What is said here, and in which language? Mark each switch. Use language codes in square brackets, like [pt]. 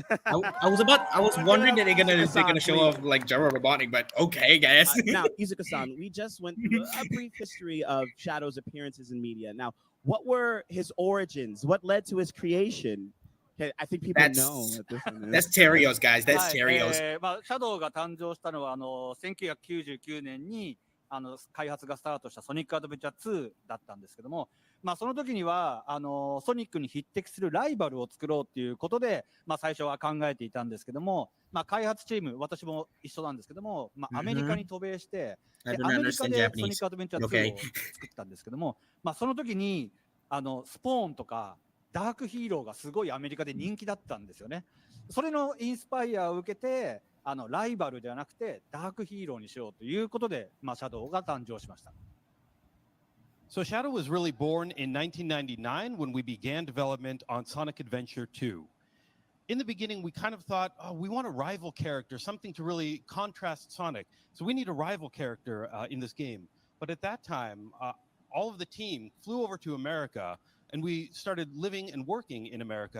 [en] I was wondering that they're gonna show off like Gyro Robotnik, but okay, guys. Now, Iizuka-san, we just went through a brief history of Shadow's appearances in media. Now, what were his origins? What led to his creation? Okay, I think people know what this one is. That's Terios, guys. That's [ja] はい [en] Terios. [ja] シャドウが誕生したのは1999年に開発がスタートしたソニックアドベンチャー2だったんですけども、その時にはソニックに匹敵するライバルを作ろうっていうことで、最初は考えていたんですけども、開発チーム、私も一緒なんですけども、アメリカに渡米して、アメリカでソニックアドベンチャー2を作ったんですけども、その時にスポーンとかダークヒーローがすごいアメリカで人気だったんですよね。それのインスパイアを受けて、ライバルではなくてダークヒーローにしようということで、シャドウが誕生しました。 [en] So Shadow was really born in 1999 when we began development on Sonic Adventure 2. In the beginning, we kind of thought, oh, we want a rival character, something to really contrast Sonic. So we need a rival character in this game. But at that time, all of the team flew over to America, and we started living and working in America.